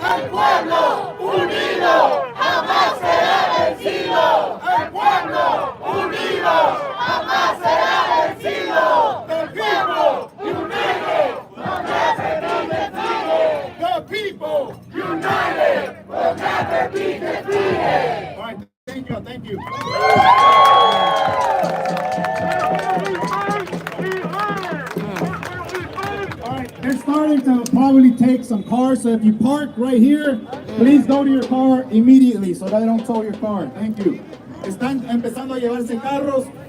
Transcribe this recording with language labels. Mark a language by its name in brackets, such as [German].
[Spanish] El pueblo unido jamás será vencido. El pueblo unido jamás será vencido. [English] The people united will never be defeated. The people united will never be defeated. All right, thank you. Thank you. They're starting to probably take some cars, so if you park right here, please go to your car immediately so that they don't tow your car. Thank you. [Spanish] Están empezando a llevarse carros.